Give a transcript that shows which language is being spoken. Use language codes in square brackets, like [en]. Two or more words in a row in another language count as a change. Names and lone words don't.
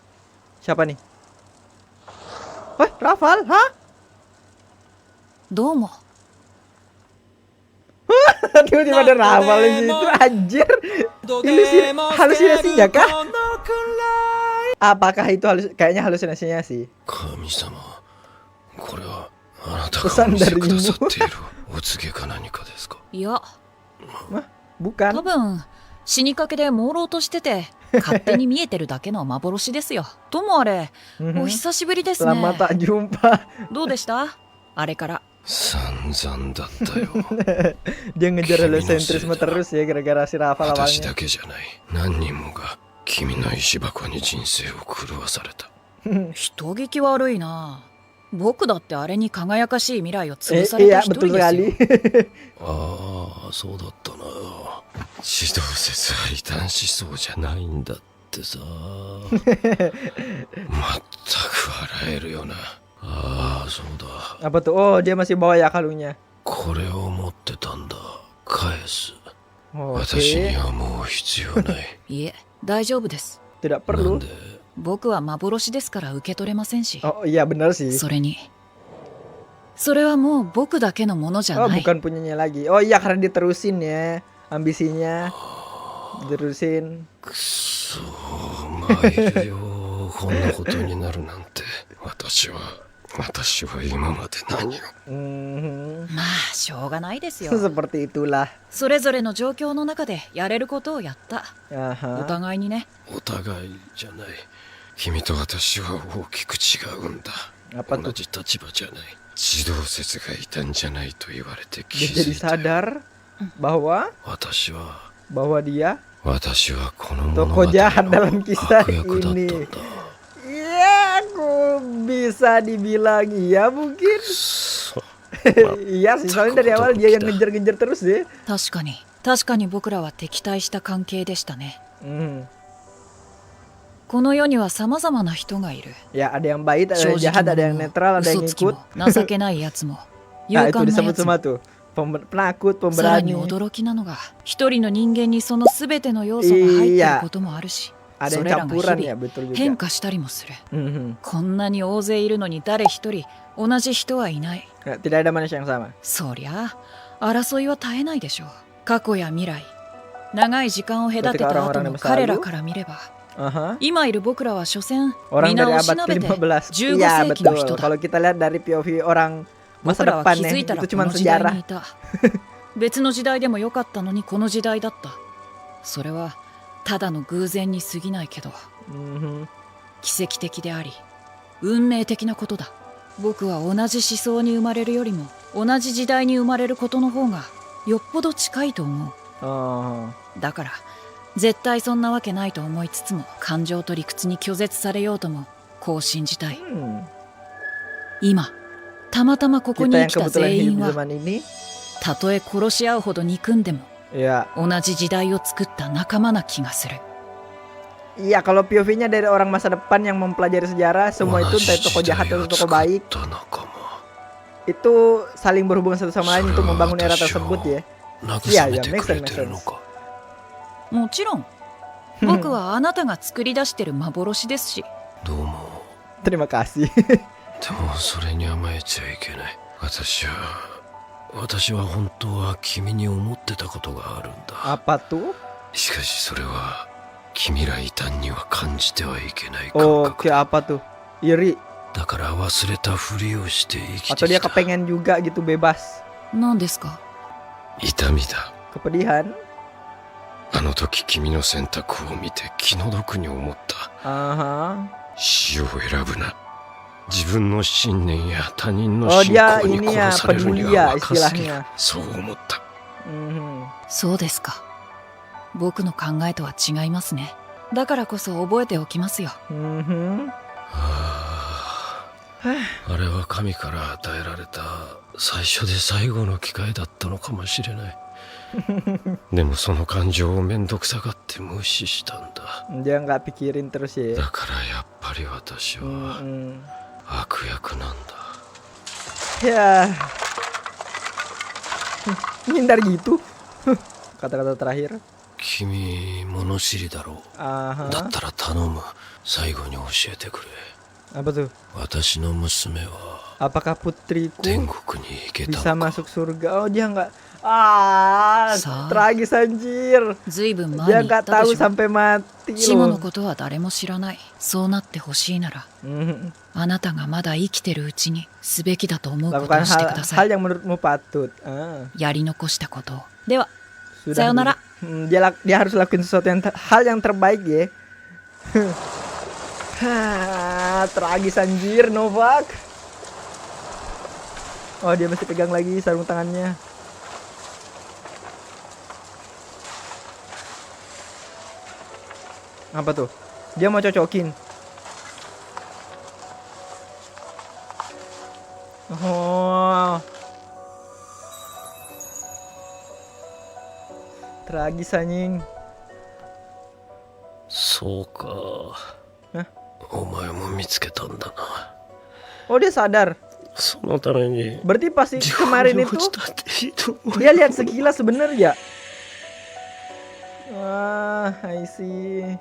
[id] Siapa nih? Wah, Rafael, hah? [ja] どうも。 [id] Tiba-tiba ada Rafael di situ, anjir. Halusinasinya kah? Apakah itu kayaknya halusinasinya sih? [ja] 神様、これはあなたがお [id] Pesan [ja] 見せ [id] dari [ja] くださ [id] mu. [ja] っているお告げか何かですか？いや、 [id] Bukan. [ja] 多分死にかけで朦朧としてて勝手に見えてるだけの幻ですよ。ともあれ、 Mhm. お久しぶりですね。 [id] Lama tak jumpa. [ja] どうでした？あれから。散々だったよ。 [id] Dia ngejar heliocentrisme terus ya gara-gara si Rafael [ja] 私 [id] awalnya. [ja] だけじゃない。何人もが君の石箱に人生を狂わされた。人聞き悪いな。僕だってあれに輝かしい未来を潰された [id] Iya [ja] 一 [id] betul [ja] 人ですよ。 [id] sekali. [ja] ああ、そうだったな。地動説は異端思想じゃないんだってさ。まったく笑えるよな。ああ、そうだ。 [id] Apa tuh? Oh dia masih bawa ya kalungnya. [ja] これを持ってたんだ。返す。 Oh, 私に [id] Oke. [ja] はもう必要ない。いえ、大丈夫です。 [id] Tidak [ja] なん [id] perlu. [ja] で？僕は幻ですから受け取れませんし。 [id] Oh iya benar sih. [ja] それに、それはもう僕だけのものじゃ Oh ない。 [id] bukan punyanya lagi. Oh iya karena diterusin ya ambisinya. Diterusin. [ja] くそー、参るよ。こんなことになるなんて。私は今まで何を。 Mhm. まあしょうがないですよ。 [id] Seperti itulah. [ja] それぞれの状況の中でやれることをやった。お Aha. 互いにね。お互いじゃない。君と私は大きく違うんだ。 [id] Apa [ja] 同 [id] tuh? [ja] じ立場じゃない。地動説がいたんじゃないと言われて気 [id] Dia [ja] づ [id] jadi [ja] いた。 [id] sadar bahwa [ja] 私は [id] dia [ja] この物 [id] tokoh [ja] 語 [id] jahat [ja] の [id] dalam kisah [ja] 悪役だったん [id] ini. [ja] だ。 [id] Iya, aku bisa dibilang iya mungkin. [ja] そう。 [id] Iya sih, soalnya dari awal dia yang ngejar-ngejar terus deh. [ja] 確かに僕らは敵対した関係でしたね。 Hmm. この世には様々な人がいる。 [id] Ya ada yang baik, ada yang [ja] 正 [id] jahat, [ja] 直 [id] ada yang [ja] 者も [id] netral, ada yang [ja] 嘘つき [id] ikut. [ja] も情けないやつも勇 [id] Nah itu [ja] 敢な [id] disebut [ja] やつも [id] semua tuh. penakut, [ja] さらに [id] pemberani. [ja] 驚きなのが、一人の人間にその全ての要素が入っていることもあるし、 [id] Ada [ja] そ [id] yang [ja] れらが [id] campuran [ja] 日 [id] ya, [ja] 々 [id] betul [ja] 変 [id] juga. [ja] 化したりもする。 Mhm. こんなに大勢いるのに誰一人同じ人はいない。 [id] Tidak ada manusia yang sama. [ja] そりゃあ争いは絶えないでしょう。過去や未来、長い時間を隔てた後の彼らから見れば、 Aha. 今いる僕らは所詮 [id] Orang [ja] 皆 [id] dari [ja] をし [id] abad [ja] なべて [id] ke-15. [ja] 15 [id] Iya [ja] 世紀の人 [id] betul. [ja] だ。 [id] Kalau kita lihat dari POV orang [ja] 僕 [id] masa [ja] らは [id] depan [ja] 気づ [id] ya, [ja] いたら [id] itu [ja] こ [id] cuma [ja] の時代に [id] sejarah. [ja] いた。別の時代でもよかったのにこの時代だった。それはただの偶然に過ぎないけど、 Mhm. 奇跡的であり運命的なことだ。僕は同じ思想に生まれるよりも同じ時代に生まれることの方がよっぽど近いと思 Oh. う。だから絶対そんなわけないと思いつつも、感情と理屈に拒絶されようともこう信じたい。今たまたまここ [id] Kita [ja] に [id] yang [ja] 生きた [id] kebetulan [ja] 全 [id] hidup [ja] 員 [id] di [ja] は [id] zaman ini, [ja] たとえ殺し合うほど憎んでも [id] ya. [ja] 同じ時代を作った仲間な気がする。 [id] Iya, kalau POV-nya dari orang masa depan yang mempelajari sejarah, semua itu entah itu tokoh jahat atau tokoh baik, itu saling berhubungan satu sama lain untuk membangun era tersebut ya. Iya, ya, [en] make sense, make sense. [ja] もちろん僕はあなたが作り出してる幻ですし。どうも [id] Terima kasih. [ja] でもそれに甘えちゃいけない。私は本当は君に思ってたことがあるんだ。 [id] Apa tuh? [ja] しかしそれは君ら異端には感じてはいけない感 Oh, 覚 [id] kayak apa tuh? Iri. [ja] だから忘れたふりをして生き [id] Atau [ja] て [id] dia [ja] きた。 [id] kepengen juga gitu bebas. [ja] 何ですか？痛みだ。 [id] Kepedihan. [ja] あの時君の選択を見て気の毒に思った。 Aha. 死を選ぶな。自分の信念や他人の Oh, 信 [id] dia [ja] 仰に [id] ini ya [ja] 殺されるに [id] peduli [ja] は [id] ya [ja] 若すぎる [id] istilahnya. [ja] そう思った。 Mhm. そうですか。僕の考えとは違いますね。だからこそ覚えておきますよ。 Mhm. あれは神から与えられた最初で最後の機会だったのかもしれない。でもその感情をめんどくさがって無視したんだ。 [id] Dia nggak pikirin terus ya. [ja] だからやっぱり私は Mhm. 悪役なんだ。 [id] Ya. Ngindar gitu. Kata-kata terakhir. [ja] 君物知りだろう。 Aha. だったら頼む。最後に教えてくれ。 [id] Apa tuh? [ja] 私の娘は [id] Apakah putriku [ja] 天国に行けた [id] bisa [ja] のか。 [id] masuk surga? Oh, dia nggak. Ah, Sa- tragis anjir. [ja] ずいぶん [id] Dia [ja] 前に言っ [id] nggak [ja] た [id] tahu [ja] でしょ。 [id] sampai mati [ja] 死後の [id] loh. [ja] ことは誰も知らない。そうなってほしいなら、 Mhm. あなたがまだ生きてるうちにすべきだと思うことを [id] Lakukan [ja] してく [id] hal, [ja] ださ [id] hal [ja] い。 [id] yang menurutmu patut. Ah, [ja] やり残したことを。では、 [id] sudah. Sayonara. Dia harus lakuin sesuatu yang hal yang terbaik ya. Tragis anjir, Novak. Oh, dia masih pegang lagi sarung tangannya. Apa tuh? Dia mau cocokin. Oh. Tragis anjing. [ja] そうか。えお前も見つけたんだな。 [id] Oh, dia sadar. [ja] そのために [id] Berarti pasti [ja] 地獄 [id] kemarin [ja] に [id] itu [ja] 落ちたってひどい。 [id] dia lihat sekilas sebenarnya. Wah, [en] I see.